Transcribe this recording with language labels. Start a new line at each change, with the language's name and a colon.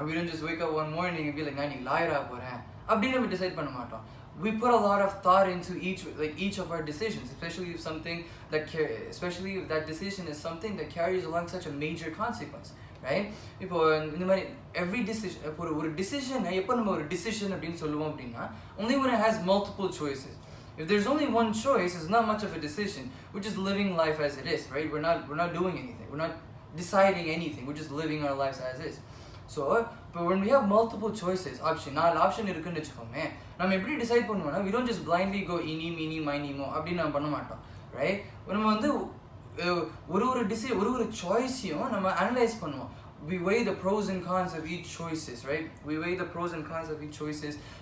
English: We don't just wake up one morning and be like
Tamil: நான் இன்னைக்கு லாயராக போகிறேன் அப்படின்னு நம்ம டிசைட் பண்ண மாட்டோம்.
English: We put a lot of thought into each of our decisions, especially if that decision is something that carries along such a major consequence, right?
Tamil: இப்போ இந்த மாதிரி
English: every decision,
Tamil: ஒரு decision எப்போ நம்ம ஒரு decision அப்படின்னு சொல்லுவோம் அப்படின்னா
English: only when it has multiple choices. If there's only one choice, it's not much of a decision. We're just living life as it is, right? We're not doing anything. We're not deciding anything. We're just living our lives as is. So when we have multiple choices
Tamil: நாலு option இருக்குன்னு வச்சுக்கோமே, நம்ம எப்படி decide பண்ணுவோம்னா
English: we don't just blindly go
Tamil: இனி மீனி மைனி மோ அப்படின்னு நம்ம பண்ண மாட்டோம், ரைட்? நம்ம வந்து ஒரு சாய்ஸையும் நம்ம அனலைஸ் பண்ணுவோம்.
English: We weigh the pros and cons of each choices, right? We weigh the pros and cons of each choices.